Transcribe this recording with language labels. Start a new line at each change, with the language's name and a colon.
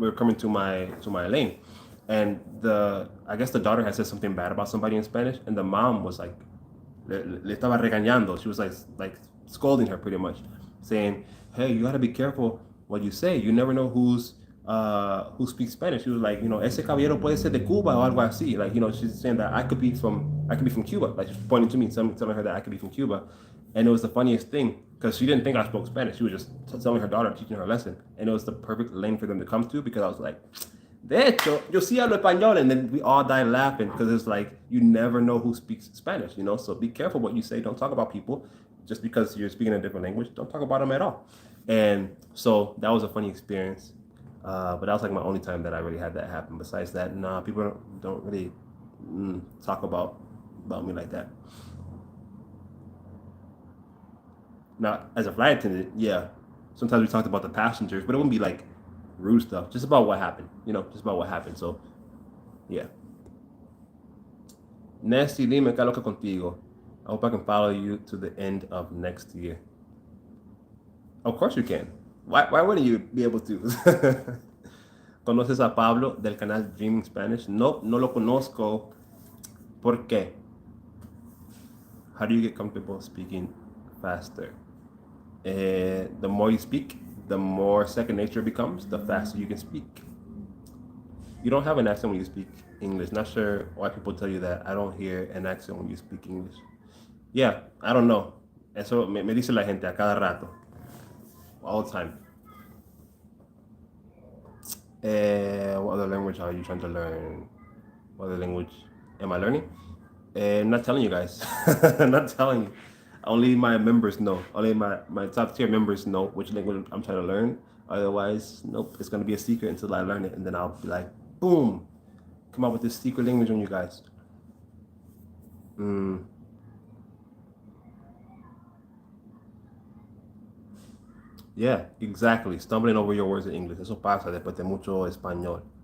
English: We were coming to my lane, and I guess the daughter had said something bad about somebody in Spanish, and the mom was like,
Spanish: le estaba regañando.
English: She was like scolding her pretty much, saying, "Hey, you gotta be careful what you say. You never know who speaks Spanish." She was like,
Spanish: ese caballero puede ser de Cuba o algo así.
English: Like, she's saying that I could be from Cuba. Like, she's pointing to me, telling her that I could be from Cuba. And it was the funniest thing because she didn't think I spoke Spanish. She was just telling her daughter, teaching her a lesson. And it was the perfect lane for them to come to because I was like,
Spanish: de hecho, yo sí hablo español.
English: And then we all died laughing because it's like, you never know who speaks Spanish, So be careful what you say. Don't talk about people just because you're speaking a different language. Don't talk about them at all. And so that was a funny experience. But that was like my only time that I really had that happen. Besides that, nah, people don't really talk about me like that. Now, as a flight attendant, yeah, sometimes we talked about the passengers, but it wouldn't be like rude stuff, just about what happened, just about what happened. So, yeah.
Spanish: Nasty Lima, ¿qué loca contigo?
English: I hope I can follow you to the end of next year. Of course you can. Why wouldn't you be able to?
Spanish: ¿Conoces a Pablo del canal Dreaming Spanish? No, no lo conozco. ¿Por qué?
English: How do you get comfortable speaking faster? The more you speak, the more second nature becomes, the faster you can speak. You don't have an accent when you speak English. Not sure why people tell you that. I don't hear an accent when you speak English. Yeah, I don't know.
Spanish: Eso me dice la gente a cada rato.
English: All the time. What other language are you trying to learn? What other language am I learning? I'm not telling you guys. I'm not telling you. Only my members know. Only my top tier members know which language I'm trying to learn. Otherwise, nope. It's gonna be a secret until I learn it, and then I'll be like, boom, come up with this secret language on you guys. Yeah, exactly. Stumbling over your words in English.
Spanish: Eso pasa después de mucho español.